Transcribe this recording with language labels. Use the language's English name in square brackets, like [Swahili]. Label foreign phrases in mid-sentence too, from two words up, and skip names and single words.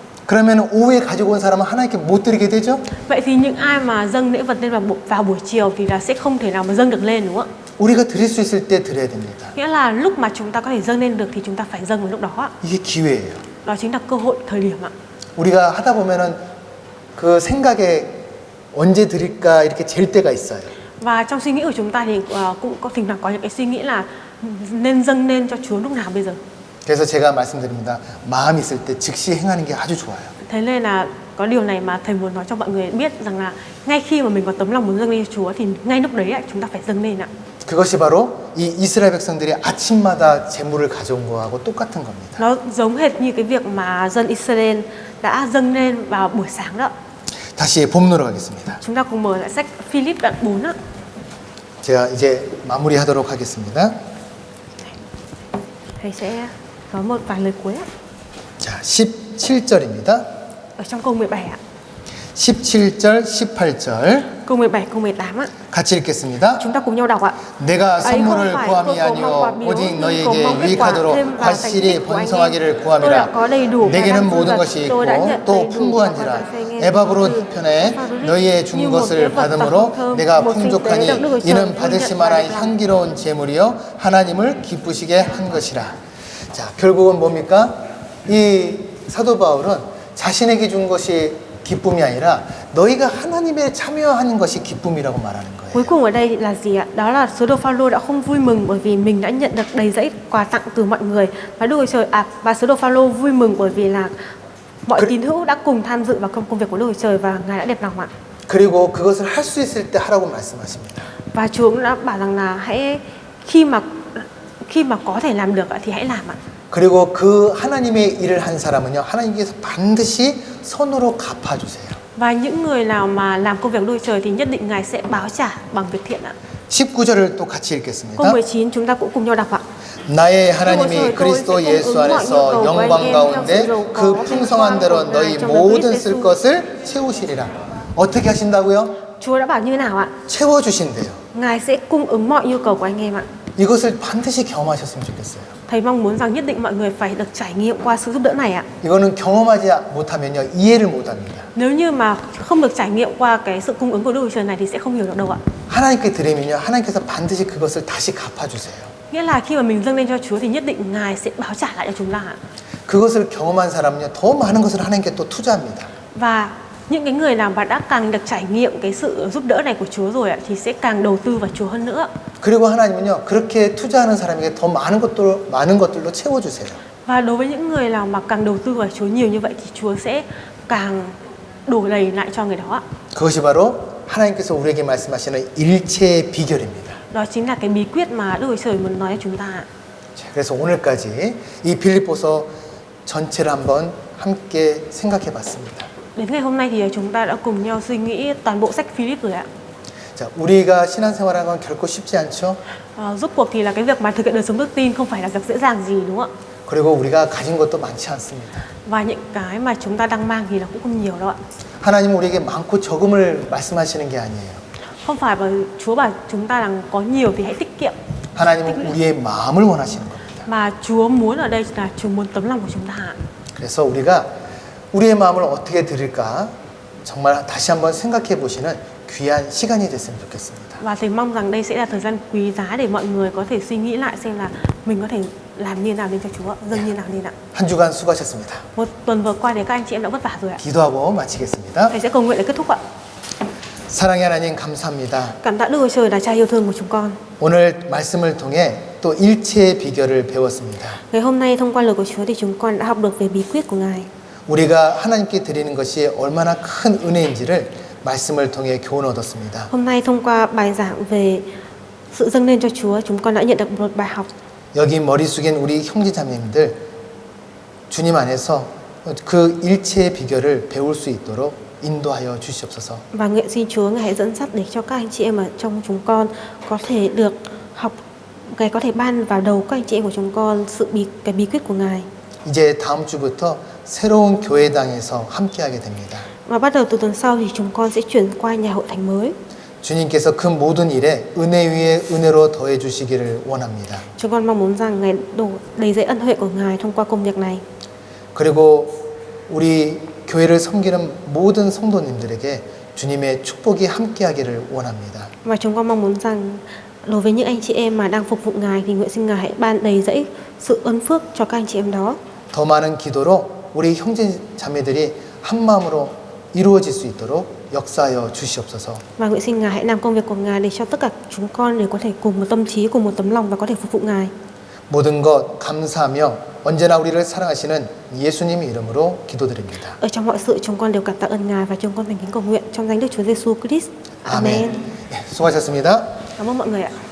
[Korean] 그러면 오후에 가지고 온 사람은 하나님께 못 드리게 되죠? [Vietnamese] Vậy thì những ai mà dâng lễ vật lên vào buổi chiều thì là sẽ không thể nào mà dâng được lên, đúng không ạ? [Korean] 우리가 드릴 수 있을 때 드려야 됩니다. [Vietnamese] Nghĩa là lúc mà chúng ta có thể dâng lên được thì chúng ta phải dâng vào lúc đó ạ. [Korean] 이게 기회예요. [Vietnamese] Đó chính là cơ hội, thời điểm ạ. [Korean] 우리가 하다 보면은 그 생각에 언제 드릴까 이렇게 잴 때가 있어요. [Vietnamese] Và trong suy nghĩ của chúng ta thì cũng có thỉnh thoảng có những cái suy nghĩ là nên dâng lên cho Chúa lúc nào bây giờ. [Korean] 그래서 제가 말씀드립니다. 마음 있을 때 즉시 행하는 게 아주 좋아요. [Vietnamese] Thế nên là có điều này mà thầy muốn nói cho mọi người biết rằng là ngay khi mà mình có tấm lòng muốn dâng lên cho Chúa thì ngay lúc đấy chúng ta phải dâng lên ạ. [Korean] 그것이 바로 이 이스라엘 백성들이 아침마다 제물을 가져온 거하고 똑같은 겁니다. [Vietnamese] Nó giống hệt như cái việc mà dân Israel đã dâng lên vào buổi sáng đó. [Korean] 다시 본문으로 가겠습니다. [Vietnamese] Chúng ta cùng mở lại sách Philip đoạn 4 ạ. [Korean] 제가 이제 마무리하도록 하겠습니다. [Vietnamese] Thầy sẽ có một vài lời cuối ạ. [Korean] 자, 17절입니다. [Vietnamese] Ở trong câu 17 ạ. [Korean] 17절, 18절 [Vietnamese] Câu 17, câu 18 ạ. [Korean] 같이 읽겠습니다. [Vietnamese] Chúng ta cùng nhau đọc ạ. [Korean] 내가 [Vietnamese] ấy không [Korean] 선물을 [Vietnamese] phải [Korean] 구함이 [Vietnamese] tôi cầu mong quả [Korean] 아니요 [Vietnamese] biếu, [Korean] 오직 [Vietnamese] nhưng cầu [Korean] 너희에게 [Vietnamese] mong kết quả [Korean] 유익하도록 [Vietnamese] thêm vào thành [Korean] 확실히 [Vietnamese] tích của anh em. [Korean] 번성하기를 [Vietnamese] Tôi đã [Korean] 구함이라 [Vietnamese] có đầy đủ và [Korean] 내게는 [Vietnamese] đang [Korean] 모든 [Vietnamese] dư [Korean] 것이 [Vietnamese] dật. [Korean] 있고 [Vietnamese] Tôi đã nhận [Korean] 또 [Vietnamese] đầy đủ [Korean] 풍부한지라 [Vietnamese] và phải nghe [Korean] 에바브로 [Vietnamese] từ [Korean] 편에 [Vietnamese] Epaphroditus [Korean] 너희의 준 [Vietnamese] như một lễ [Korean] 것을 [Vietnamese] vật [Korean] 받음으로 [Vietnamese] tặng thơm, [Korean] 내가 [Vietnamese] một sinh tế [Korean] 풍족하니 [Vietnamese] được Đức Chúa Trời [Korean] 이는 [Vietnamese] thu [Korean] 받으실 [Vietnamese] nhận [Korean] 만한 [Vietnamese] và được làm. [Korean] 향기로운 제물이요 하나님을 기쁘시게 한 것이라. 자, 결국은 뭡니까? 이 사도 바울은 자신에게 준 것이 기쁨이 아니라 너희가 하나님에 참여하는 것이 기쁨이라고 말하는 거예요. [Vietnamese] Cuối cùng ở đây là gì ạ? Đó là sứ đồ Phaolô đã không vui mừng bởi vì mình đã nhận được đầy dẫy quà tặng từ mọi người, và Đức Chúa Trời và sứ đồ Phaolô vui mừng bởi vì là mọi tín hữu đã cùng tham dự vào công việc của Đức Chúa Trời và Ngài đã đẹp lòng ạ. [Korean] 그리고 그것을 할 수 있을 때 하라고 말씀하십니다. [Vietnamese] Và Chúa cũng đã bảo rằng là hãy khi mà có thể làm được thì hãy làm ạ. [Korean] 그리고 그 하나님의 일을 한 사람은요, 하나님께서 반드시 선으로 갚아주세요. [Vietnamese] Và những người nào mà làm công việc Đức Chúa Trời thì nhất định Ngài sẽ báo trả bằng việc thiện ạ. [Korean] 19절을 또 같이 [Vietnamese] Câu [Korean] 읽겠습니다. [Vietnamese] 19 chúng ta cũng cùng nhau đọc ạ. [Korean] 나의 하나님이 그리스도 예수 안에서 영광 가운데 그 풍성한 대로 너희 모든 쓸 것을 채우시리라. 어떻게 하신다고요? [Vietnamese] Chúa đã bảo như thế nào ạ? [Korean] 채워주신대요. [Vietnamese] Ngài sẽ cung ứng mọi nhu cầu của anh em ạ. [Korean] 이것을 반드시 경험하셨으면 좋겠어요. [Vietnamese] Thầy mong muốn rằng nhất định mọi người phải được trải nghiệm qua sự giúp đỡ này ạ. [Korean] 이거는 경험하지 못하면요, 이해를 못합니다. [Vietnamese] Nếu như mà không được trải nghiệm qua cái sự cung ứng của Đức Chúa Trời này thì sẽ không hiểu được đâu ạ. [Korean] 하나님께 드리면요, 하나님께서 반드시 그것을 다시 갚아주세요. [Vietnamese] Nghĩa là khi mà mình dâng lên cho Chúa thì nhất định Ngài sẽ báo trả lại cho chúng ta ạ. [Korean] 그것을 경험한 사람은요, 더 많은 것을 하나님께 또 투자합니다. [Vietnamese] Và những cái người nào mà đã càng được trải nghiệm cái sự giúp đỡ này của Chúa rồi ạ thì sẽ càng đầu tư vào Chúa hơn nữa. [Korean] 그리고 하나님은요, 그렇게 투자하는 사람에게 더 많은 것들로 채워주세요. [Vietnamese] Và đối với những người nào mà càng đầu tư vào Chúa nhiều như vậy thì Chúa sẽ càng đổ đầy lại cho người đó ạ. [Korean] 그것이 바로 하나님께서 우리에게 말씀하시는 일체의 비결입니다. [Vietnamese] Đó chính là cái bí quyết mà Đức Chúa Trời muốn nói cho chúng ta ạ. [Korean] 자, 그래서 오늘까지 이 빌립보서 전체를 한번 함께 생각해 봤습니다. [Vietnamese] Đến ngày hôm nay thì chúng ta đã cùng nhau suy nghĩ toàn bộ sách Philip rồi ạ. [Korean] 자, 우리가 신앙생활하는 건 결코 쉽지 않죠? [Vietnamese] Rốt cuộc thì là cái việc mà thực hiện đời sống đức tin không phải là việc dễ dàng gì, đúng không ạ? [Korean] 그리고 우리가 가진 것도 많지 않습니다. [Vietnamese] Và những cái mà chúng ta đang mang thì là cũng không nhiều đâu ạ. [Korean] 하나님은 우리에게 많고 적음을 말씀하시는 게 아니에요. [Vietnamese] Không phải mà Chúa bảo chúng ta rằng có nhiều thì hãy tiết kiệm, [Korean] 하나님은 우리의 마음을 원하시는 겁니다. [Vietnamese] mà Chúa muốn ở đây là Chúa muốn tấm lòng của chúng ta ạ. [Korean] 그래서 우리가 우리의 마음을 어떻게 드릴까 정말 다시 한번 생각해 보시는 귀한 시간이 됐으면 좋겠습니다. [Vietnamese] Và thầy mong rằng đây sẽ là thời gian quý giá để mọi người có thể suy nghĩ lại xem là mình có thể làm như nào lên cho Chúa, dâng như nào lên ạ. [Korean] 한 주간 수고하셨습니다. [Vietnamese] Một tuần vừa qua thì các anh chị em đã vất vả rồi ạ. [Korean] 기도하고 마치겠습니다. [Vietnamese] Thầy sẽ cầu nguyện để kết thúc ạ. [Korean] 사랑의 하나님 감사합니다. [Vietnamese] Cảm tạ Đức Chúa Trời là Cha yêu thương của chúng con. [Korean] 오늘 말씀을 통해 또 일체의 비결을 배웠습니다. [Vietnamese] Ngày hôm nay thông qua lời của Chúa thì chúng con đã học được về bí quyết của Ngài. [Korean] 우리가 하나님께 드리는 것이 얼마나 큰 은혜인지를 말씀을 통해 교훈 얻었습니다. [Vietnamese] Hôm nay thông qua bài giảng về sự dâng lên cho Chúa, chúng con đã nhận được một bài học. [Korean] 여기 머리 숙인 우리 형제자매님들 주님 안에서 그 일체의 비결을 배울 수 있도록 인도하여 주시옵소서. [Vietnamese] Và nguyện xin Chúa Ngài hãy dẫn dắt để cho các anh chị em ở trong chúng con có thể được học, Ngài có thể ban vào đầu các anh chị em của chúng con cái bí quyết của Ngài. [Korean] 이제 다음 주부터 새로운 교회당에서 함께하게 됩니다. [Vietnamese] Và bắt đầu từ tuần sau thì chúng con sẽ chuyển qua nhà hội thánh mới. [Korean] 주님께서 그 모든 일에 은혜 위에 은혜로 더해 주시기를 원합니다. [Vietnamese] Chúng con mong muốn rằng Ngài đổ đầy dẫy ân huệ của Ngài thông qua công việc này. [Korean] 그리고 우리 교회를 섬기는 모든 성도님들에게 주님의 축복이 함께하기를 원합니다. [Vietnamese] Và chúng con mong muốn rằng đối với những anh chị em mà đang phục vụ Ngài thì nguyện xin Ngài hãy ban đầy dẫy sự ơn phước cho các anh chị em đó. [Korean] 더 많은 기도로 우리 형제 자매들이 한 마음으로 이루어질 수 있도록 역사하여 주시옵소서. [Vietnamese] Và nguyện xin Ngài hãy làm công việc của Ngài để cho tất cả chúng con đều có thể cùng một tâm trí, cùng một tấm lòng và có thể phục vụ Ngài. [Korean] 모든 것 감사하며 언제나 우리를 사랑하시는 예수님 이름으로 기도드립니다. [Vietnamese] Ở trong mọi sự chúng con đều cảm tạ ơn Ngài và chúng con thành kính cầu nguyện trong danh Đức Chúa Giêsu Christ. Amen. [Korean] 네, 수고하셨습니다. [Vietnamese] Cảm ơn mọi người ạ.